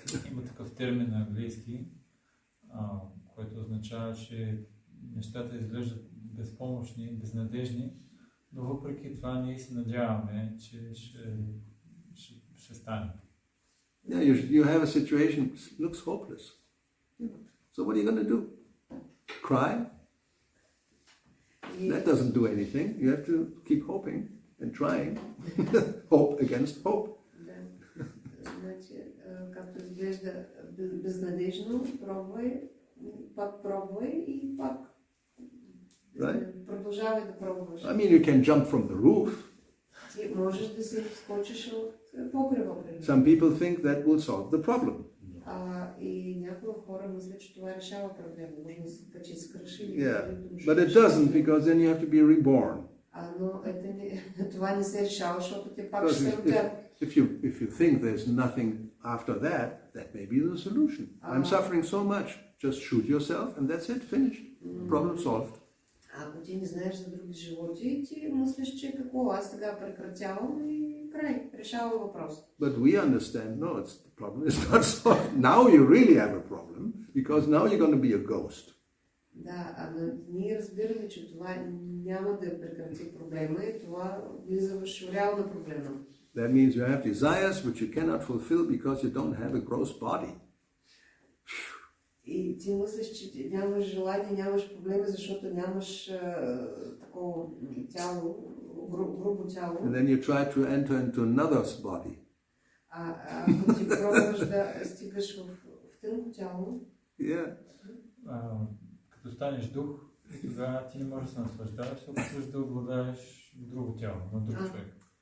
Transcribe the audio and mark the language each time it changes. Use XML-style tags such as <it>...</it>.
<bg>Има такъв термин на английски, който означава, че нещата изглеждат безпомощни, безнадежни, но въпреки това ние се надяваме, че ще стане.</bg> <en>Yeah, you have a situation that looks hopeless. So what are you going to do? Cry? That doesn't do anything. You have to keep hoping and trying. Hope against hope.</en> <bg>Значи, както изглежда безнадежно, пробвай и пак продължавай да пробваш.</bg> <en>I mean, you can jump from the roof.</en> <bg>Ти можеш да се скочиш от покрива.</bg> <en>Some people think that will solve the problem.</en> <bg>И някои хора мислят, че това решава проблема. Може да се качи с кръши.</bg> <en>But it doesn't, because then you have to be reborn.</en> <bg>Но това не се решава, защото те пак ще се родят.</bg> <en>If you think there's nothing after that, that may be the solution. I'm suffering so much. Just shoot yourself and that's it, finished. Problem solved.</en> <bg>Ако ти не знаеш за други животи, ти мислиш, че какво, аз сега прекратявам и край, решава въпрос.</bg> <en>But we understand, no, the problem is not solved. Now you really have a problem, because now you're going to be a ghost.</en> <bg>Да, ние разбираме, че това няма да прекрати проблема и това влиза в реална проблема.</bg> <en>That means you have desires which you cannot fulfill because you don't have a gross body.</en> <bg>И ти мислиш, че нямаш желание, нямаш проблеми, защото нямаш такова тяло, грубо тяло.</bg> <en>And then you try to enter into another's body.</en> <bg>Ако ти пробваш да стигаш в тънко тяло.</bg> <en>Yeah.</en> <bg>Като станеш дух, тогава ти не можеш да се наслаждаваш, се опитваш да обладаеш друго тяло, на друг човек.</bg>